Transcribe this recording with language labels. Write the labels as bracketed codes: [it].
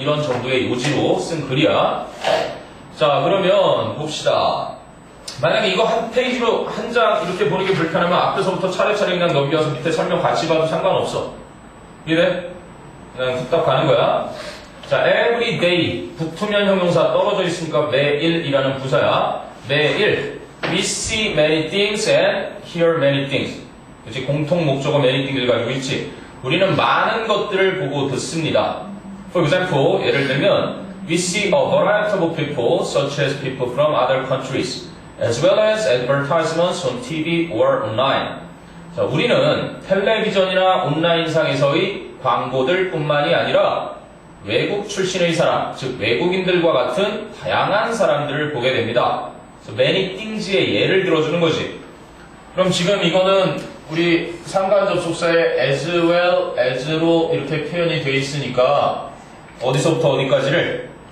[ko] 이런 정도의 요지로 쓴 글이야. 자, 그러면 봅시다. 만약에 이거 한 페이지로 한 장 이렇게 보는 게 불편하면 앞에서부터 차례차례 그냥 넘겨서 밑에 설명 같이 봐도 상관없어. 이래? 그냥 뚝딱 가는 거야. 자, every day. 붙으면 형용사 떨어져 있으니까 매일이라는 부사야. 매일. [en] We see many things and hear many things. [ko] 그치? 공통 목적어 many things를 가지고 있지. 우리는 많은 것들을 보고 듣습니다. [en] For example, [ko] 예를 들면 [en] We see a variety of people, such as people from other countries, as well as advertisements on TV or online. [ko] 자, 우리는 텔레비전이나 온라인상에서의 광고들 뿐만이 아니라 외국 출신의 사람, 즉 외국인들과 같은 다양한 사람들을 보게 됩니다. many things의 예를 들어주는 거지. 그럼 지금 이거는 우리 상관 접속사에 as well as로 이렇게 표현이 되어 있으니까 어디서부터 어디까지를?